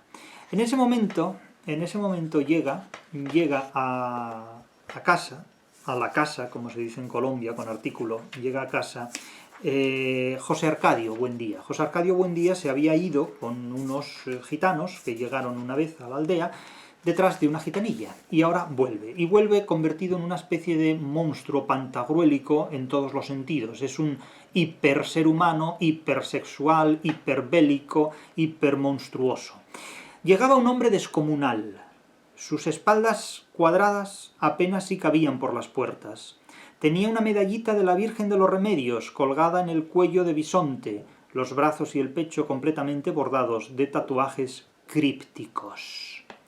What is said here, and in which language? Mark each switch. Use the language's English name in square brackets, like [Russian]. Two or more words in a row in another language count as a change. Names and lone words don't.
[Spanish] En ese momento llega a casa, a la casa, como se dice en Colombia, con artículo, llega a casa José Arcadio Buendía. José Arcadio Buendía se había ido con unos gitanos que llegaron una vez a la aldea detrás de una gitanilla, y ahora vuelve. Y vuelve convertido en una especie de monstruo pantagruélico en todos los sentidos. Es un hiperser humano, hipersexual, hiperbélico, hipermonstruoso. Llegaba un hombre descomunal. Sus espaldas cuadradas apenas si cabían por las puertas. Tenía una medallita de la Virgen de los Remedios colgada en el cuello de bisonte, los brazos y el pecho completamente bordados de tatuajes crípticos.